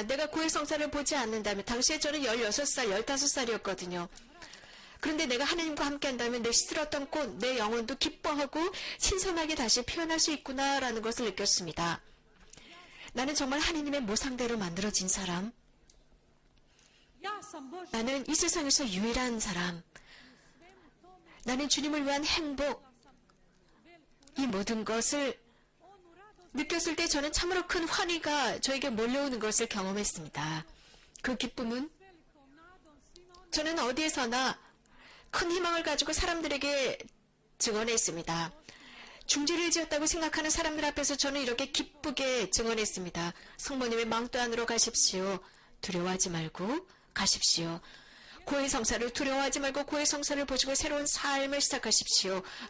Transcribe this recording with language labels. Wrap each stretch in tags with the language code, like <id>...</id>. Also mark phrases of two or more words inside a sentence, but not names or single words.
<ko>내가 고해성사를 보지 않는다면 당시에 저는 16살, 15살이었거든요. 그런데 내가 하나님과 함께 한다면 내 시들었던 꽃, 내 영혼도 기뻐하고 신선하게 다시 피어날 수 있구나라는 것을 느꼈습니다. 나는 정말 하나님의 모상대로 만들어진 사람.</ko> <hr>ja sam Božja</hr> <ko>나는 이 세상에서 유일한 사람. 나는 주님을 위한 행복. 이 모든 것을 느꼈을 때 저는 참으로 큰 환희가 저에게 몰려오는 것을 경험했습니다. 그 기쁨은</ko> <hr>velikom nadom svima onima</hr> <ko>저는 어디에서나 큰 희망을 가지고 사람들에게 증언했습니다. 중죄를 지었다고 생각하는 사람들 앞에서 저는 이렇게 기쁘게 증언했습니다. 성모님의 망토 안으로 가십시오. 두려워하지 말고 가십시오. 고해성사를 두려워하지 말고 고해성사를 보시고 새로운 삶을 시작하십시오.</ko>